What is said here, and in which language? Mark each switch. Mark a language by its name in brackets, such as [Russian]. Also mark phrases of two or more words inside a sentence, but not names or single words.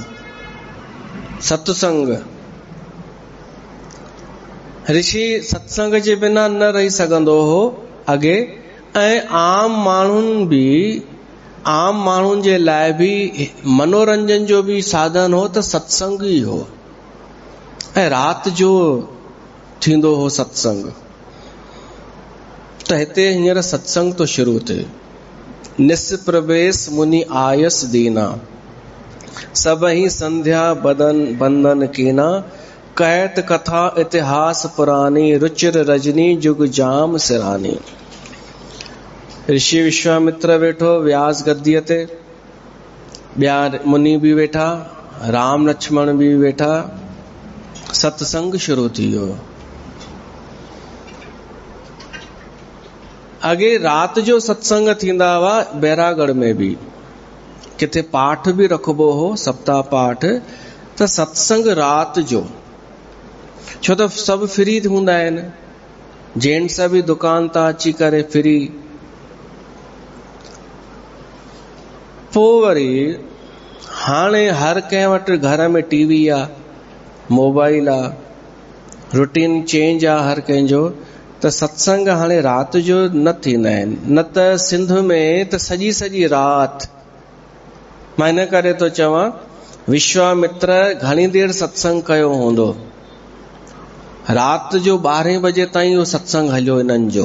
[Sindhi] सत्संग, ऋषि सत्संग जे बिना न रही सघंदो हो अॻे, ऐं आम माण्हुनि जे लाइ बि मनोरंजन जो बि साधन हो त सत्संग ई हो। ऐं राति जो थींदो हो सत्संग। त हिते हींअर सत्संग तो शुरू थिए। [Awadhi] निष्प्रवेश मुनि आयस दीना, सबहि संध्या बंदन कीना, कहत कथा इतिहास पुरानी, रुचिर रजनी जुग जाम सिरानी। [Sindhi] ऋषि विश्वामित्र वेठो व्यास गद्दीअ ते, ॿिया मुनि भी वेठा, राम लक्ष्मण भी वेठा। सत्संग शुरू थी वियो। अॻे राति जो सत्संग थींदा हुआ बैरागढ़ में भी, किथे पाठ भी रखबो हो, सप्ताह पाठ। त सत्संग राति जो, छो त सभु फ्री हूंदा आहिनि, जेंट्स भी दुकान तां अची करे फ्री। पोइ वरी हाणे हर कंहिं वटि घर में टीवी आ, मोबाइल आ, [English] routine change [Sindhi] आ हर कंहिंजो। त सत्संग हाणे राति जो न थींदा आहिनि, न त सिंध में त सॼी सॼी राति। मां इन करे तो चवां, विश्वामित्र घणी देर सत्संग कयो हूंदो। राति जो 12 बजे ताईं उहो सत्संग हलियो इन्हनि जो।